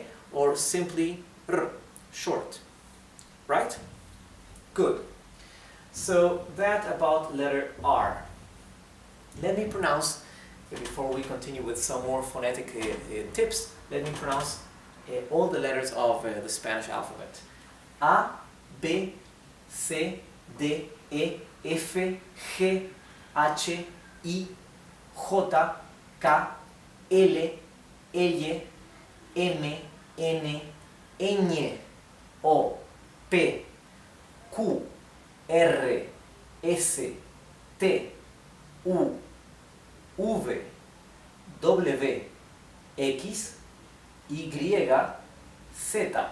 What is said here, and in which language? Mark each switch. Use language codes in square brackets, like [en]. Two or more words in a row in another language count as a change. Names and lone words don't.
[en] Or simply r, short, right? Good. So that about letter R. Let me pronounce, before we continue with some more phonetic tips, let me pronounce all the letters of the Spanish alphabet. A, B, C, D, E, F, G, H, I, J, K, L, L, M, N, Ñ, O, P, Q, R, S, T, U, V, W, X, Y, Z.